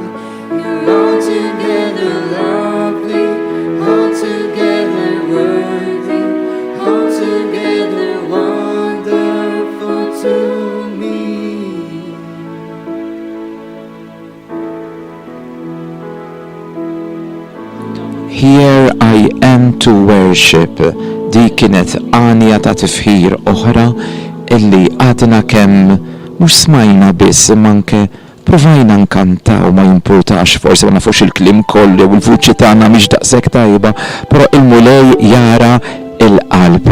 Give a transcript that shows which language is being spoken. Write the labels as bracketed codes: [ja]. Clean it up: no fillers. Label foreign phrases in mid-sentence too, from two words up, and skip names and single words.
[en] You're altogether lovely, altogether worthy, altogether wonderful to me. Here I am to worship. [mt] Di kienet għanja ta' tifħir oħra illi għadna kemm mhux smajna biss manke provajna nkantaw, ma jimpurtax forsi ma nafux il-klim kollu u l-vuċi tagħna mhix daqshekk tajba, però il-mulej jara il-qalb.